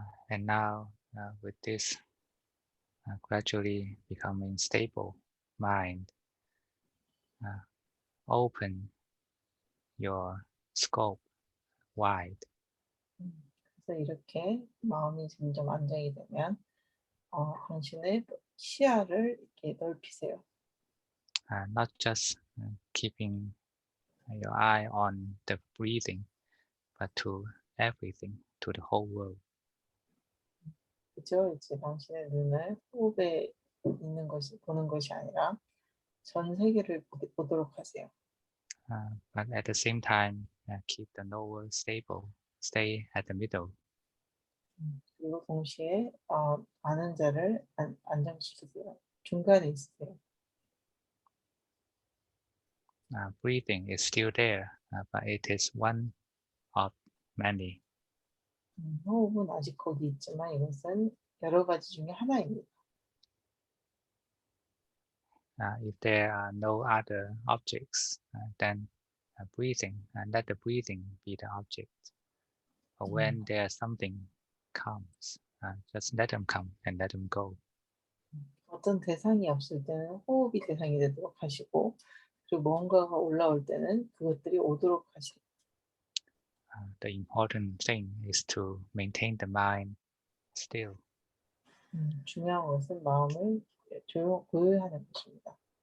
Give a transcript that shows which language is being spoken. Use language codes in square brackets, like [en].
[en] And now, with this gradually becoming stable mind, open your scope wide. [ko] 그래서 이렇게 마음이 점점 안정이 되면 당신의 시야를 이렇게 넓히세요. [en] Not just keeping your eye on the breathing, but to everything, to the whole world. [ko] 그죠? 이제 당신의 눈을 호흡에 있는 것이 보는 것이 아니라 전 세계를 보도록 하세요. [en] But at the same time, keep the knower stable, stay at the middle. [ko] 그리고 동시에 아는 자를 안정시키세요. 중간에 있으세요. [en] Breathing is still there, but it is one of many. [ko] 호흡은 아직 거기 있지만 이것은 여러 가지 중에 하나입니다. [en] If there are no other objects, then breathing, and let the breathing be the object. Or when there's something comes, just let them come and let them go. [ko] 어떤 대상이 없을 때는 호흡이 대상이 되도록 하시고, 그리고 뭔가가 올라올 때는 그것들이 오도록 하시고. [en] The important thing is to maintain the mind still. [ko] 중요한 것은 마음을 고요하는 것입니다.